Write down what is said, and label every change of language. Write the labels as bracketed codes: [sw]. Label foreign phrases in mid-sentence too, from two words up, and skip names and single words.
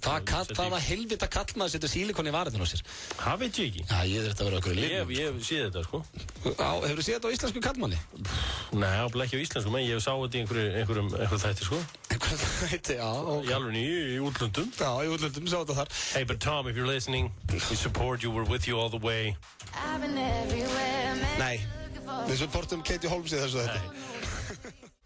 [is] Hvaða helvita kallmaður setja sílikon í varirnar á sér? Það veit ég ekki. Já, ég þurfti að vera okkur í lifnum. Ég sé þetta, sko. Hefur þú séð þetta á íslensku kallmanni? Nei, ábúinlega ekki á íslensku, menn ég sá þetta í einhverjum þætti, sko. Einhverjum þætti, já. Í alveg í útlöndum. Já, í útlöndum, sá þetta þar. [en] Hey, but Tom, if you're listening, we support you, we're with you all the way. [is] Nei, við supportum Katie Holmes í þessu þætti.